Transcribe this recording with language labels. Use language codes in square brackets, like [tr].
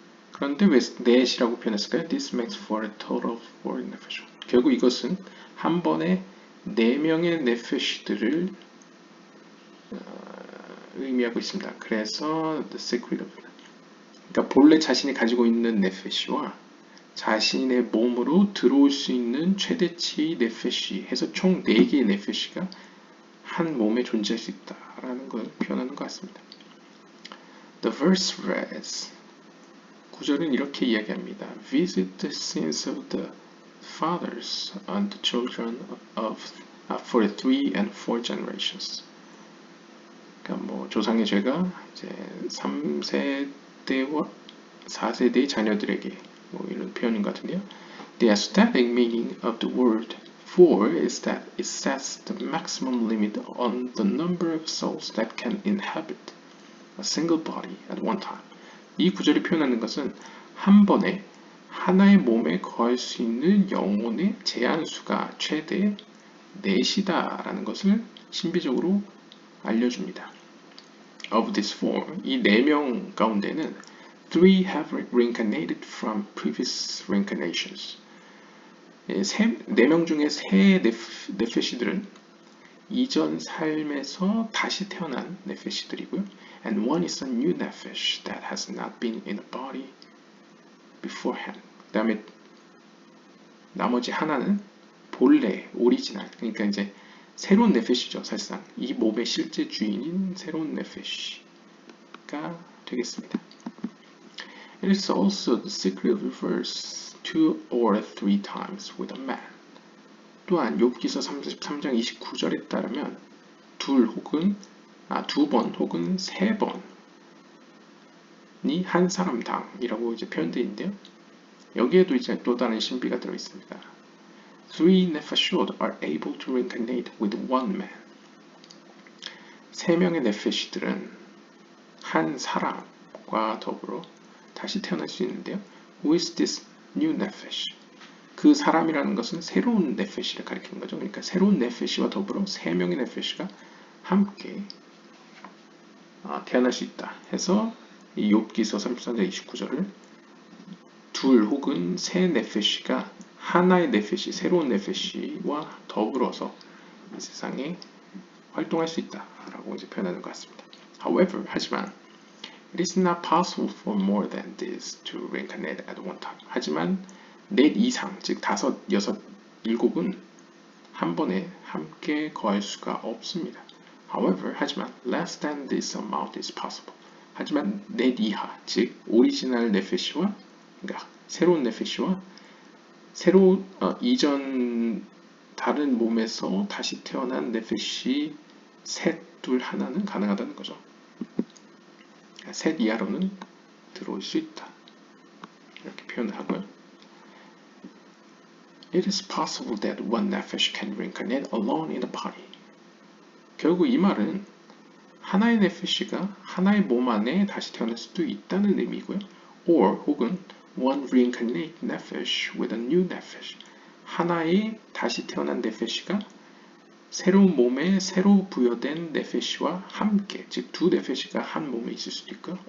[ko] 그런데 왜 넷이라고 표현했을까요? [en] This makes for a total of 4 nefesh. [ko] 결국 이것은 한 번에 4명의 네페시들을 의미하고 있습니다. 그래서 [en] the secret of. [ko] 그러니까 본래 자신이 가지고 있는 네페시와 자신의 몸으로 들어올 수 있는 최대치의 네페시 해서 총 4개의 네페시가 한 몸에 존재할 수 있다라는 걸 표현하는 것 같습니다. [en] The verse reads, [ko] 구절은 이렇게 이야기합니다. [en] Visit the sins of the fathers on the children for 3 and 4 generations. [ko] 그러니까 조상의 죄가 이제 3세대와 4세대의 자녀들에게 이런 표현인 것 같은데요. [en] The aesthetic meaning of the word for is that it sets the maximum limit on the number of souls that can inhabit a single body at one time. [ko] 이 구절이 표현하는 것은 한 번에 하나의 몸에 거할 수 있는 영혼의 제한수가 최대 4이다라는 것을 신비적으로 알려줍니다. [en] Of this 4, [ko] 이 4명 가운데는 [en] 3 have reincarnated from previous reincarnations. [ko] 4명 중에 3 네페시들은 이전 삶에서 다시 태어난 네페시들이고요. [en] And one is a new nefesh that has not been in a body beforehand. [ko] 그 다음에 나머지 하나는 본래, 오리지널, 그러니까 이제 새로운 네페시죠. 사실상 이 몸의 실제 주인인 새로운 네페시가 되겠습니다. [en] It is also the secret of verse 2 or 3 times with a man. [ko] 또한 욥기서 33장 29절에 따르면 두 번 혹은 3번이 한 사람당이라고 이제 표현되어 있는데요. 여기에도 이제 또 다른 신비가 들어 있습니다. [en] 3 nefashot are able to reincarnate with one man. [ko] 3명의 네페시들은 한 사람과 더불어 다시 태어날 수 있는데요. [en] Who is this new nefesh? [ko] 그 사람이라는 것은 새로운 네페시를 가리키는 거죠. 그러니까 새로운 네페시와 더불어 세 명의 네페시가 함께 태어날 수 있다 해서 이 욥기서 33장 29절을 둘 혹은 세 네페시가 하나의 네페시, 새로운 네페시와 더불어서 이 세상에 활동할 수 있다라고 이제 표현하는 것 같습니다. [en] However, [ko] 하지만 [en] it is not possible for more than this to reincarnate at one time. [ko] 하지만 넷 이상, 즉 다섯, 여섯, 일곱은 한 번에 함께 거할 수가 없습니다. [en] However, [ko] 하지만 [en] less than this amount is possible. [ko] 하지만 넷 이하, 즉 오리지널 네페시와 그러니까 새로운 네페시와 이전 다른 몸에서 다시 태어난 네페시 셋, 둘, 하나는 가능하다는 거죠. 셋 이하로는 들어올 수 있다. 이렇게 표현을 하고요. [en] It is possible that one nephesh can reincarnate alone in a body. [ko] 결국 이 말은 하나의 네페시가 하나의 몸 안에 다시 태어날 수도 있다는 의미고요. [en] Or [ko] 혹은 [en] one reincarnate nephesh with a new nephesh. [ko] 하나의 다시 태어난 네페시가 새로운 몸에 새로 부여된 네페시와 함께, 즉 두 네페시가 한 몸에 있을 수도 있고요.